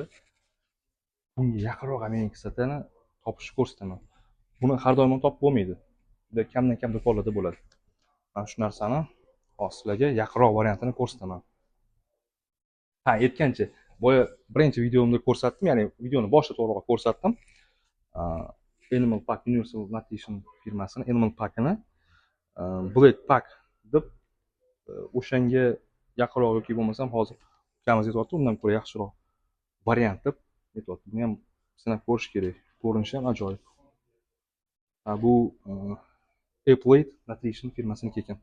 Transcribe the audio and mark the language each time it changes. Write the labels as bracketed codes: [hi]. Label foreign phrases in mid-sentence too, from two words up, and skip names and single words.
[uz] Bunga yaqinroq amino kislotani topishni ko'rsataman. Buni har doim topib bo'lmaydi. Juda kamdan-kam do'konlarda bo'ladi. Mana shu narsani sizlarga yaqinroq variantini ko'rsataman. Ha, aytgancha, boya birinchi videomda ko'rsatdim, ya'ni videoni boshida to'g'riroq ko'rsatdim. Animal Pack Universal Nutrition firmasini Animal Pack'ini Black Pack deb o'shanga yaqinroq yoki bo'lmasam hozir ukamiz aytyapti, undan ko'ra yaxshiroq variant deb aytyapti. Buni ham sinab ko'rish kerak. Ko'rinishi ham ajoyib. Bu Appleit Nutrition firmasiniki ekan.